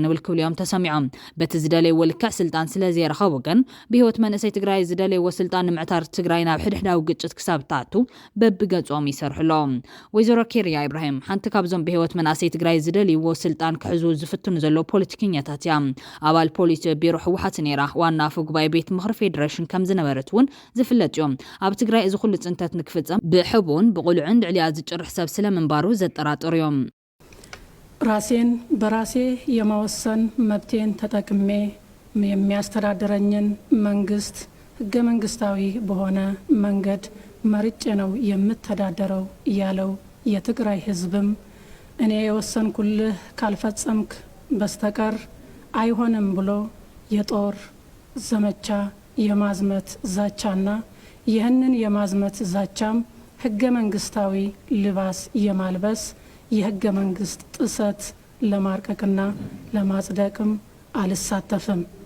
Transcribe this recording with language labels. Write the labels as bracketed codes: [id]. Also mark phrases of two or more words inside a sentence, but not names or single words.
[ti] ንብል ክብልዮም ተሰሚዖም በቲ ዝደለይ ወልክዕ ስልጣን ስለዘይረኸቡ ግን ብህይወት መንእሰይ ትግራይ ዝደለይ ወስልጣን ንምዕታር ትግራይ ናብ ሕድሕዳዊ ግጭት ክሳብ ታቱ በብገጾም ይሰርሕሎም ወይዘሮ ኬርያ ኢብራሂም ሓንቲ ካብዞም ብህይወት መንእሰይ ትግራይ ዝደልይዎ ስልጣን ክሕዙ ዝፍትኑ ዘሎ ፖለቲከኛታት እያ ኣባል ፖሊስ ቢሮ ሕወሓት ነይራ ዋና ኣፈ ጉባኤ ቤት ምክሪ ፌደሬሽን ከም ዝነበረት እውን ዝፍለጥ እዮም ኣብ ትግራይ እዚ ኩሉ ጽንተት ንክፍጸም ብሕቡን ብቁልዕን ልዕሊያ ዝጭርሕ ሰብ ስለምንባሩ ዘጠራጥሩ እዮም [am] ራሴን በራሴ የማወሰን መብቴን ተጠቅሜ የሚያስተዳድረኝን መንግስት ህገ መንግስታዊ በሆነ መንገድ መርጬ ነው የምተዳደረው ያለው የትግራይ ህዝብም እኔ የወሰንኩልህ ካልፈጸምክ በስተቀር አይሆንም ብሎ የጦር ዘመቻ የማዝመት ዛቻና ይህንን የማዝመት ዛቻም ህገ መንግስታዊ ልባስ የማልበስ የህገ መንግስት ጥሰት ለማርቀቅና ለማጽደቅም አልሳተፍም